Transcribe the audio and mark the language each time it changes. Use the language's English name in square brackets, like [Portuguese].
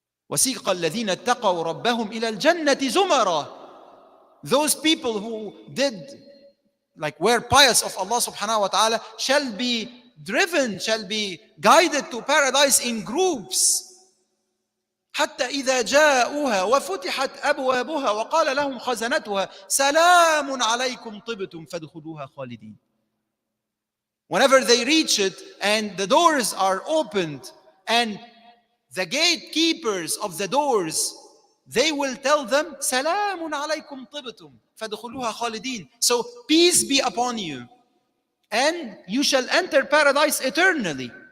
[Arabic] وَسِيقَ الَّذِينَ اتَّقَوْا رَبَّهُمْ إِلَى الْجَنَّةِ زُمَرًا. [English] Those people who were pious of Allah subhanahu wa ta'ala shall be driven, shall be guided to paradise in groups. [Arabic] حتى إذا جاءوها وفتحت أبوابها وقال لهم خزنتها سلام عليكم طبتم فادخلوها خالدين. [English] Whenever they reach it and the doors are opened and the gatekeepers of the doors, they will tell them [Arabic] سلام عليكم طبتم فادخلوها خالدين. [English] So peace be upon you and you shall enter paradise eternally.